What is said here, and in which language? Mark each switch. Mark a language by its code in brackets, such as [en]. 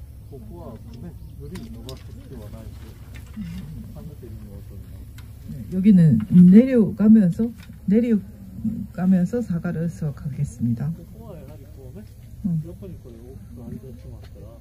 [ja] ここはね、無理に伸ばす必要はないし、半分でリングを取るの。 [ko] 네, 여기는 내려가면서 사과를 수확하겠습니다. [ja] ここはやはりこうね、横にこれ大きく張り出しますから、